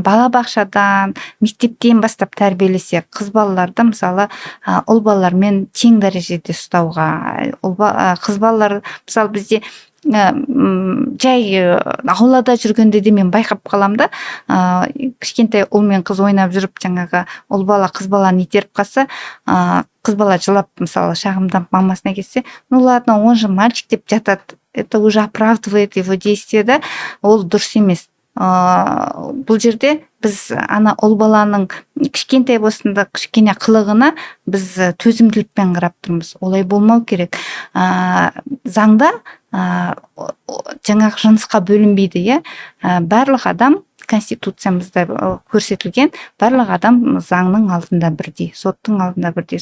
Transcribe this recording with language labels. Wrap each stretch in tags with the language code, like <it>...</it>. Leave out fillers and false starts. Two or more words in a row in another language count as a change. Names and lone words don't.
<kk>балабақшадан, мектептен бастап тәрбиелесек, қыз балаларды мысалы ұл балалармен тең дәрежеде ұстауға, қыз балалар мысалы бізде жай аулада жүргенде де мен байқап қалам да, кішкентай ұл мен қыз ойнап жүріп жаңағы ұл бала қыз баланы итеріп қалса, қыз бала жылап мысалы шағымданып мамасына кетсе,</kk> <ru>ну ладно, он же мальчик</ru> <kk>деп жатады,</kk> <ru>это уже оправдывает его действие,</ru> <kk>да, ол дұрыс емес. Бұл жерде біз ана ұл баланың кішкентай болсында кішкене қылығына біз төзімділікпен қарап тұрмыз. Олай болмау керек. Заңда жаңағы жынысқа бөлінбейді, барлық адам конституциямызда көрсетілген, барлық адам заңның алдында бірдей, соттың алдында бірдей.</kk>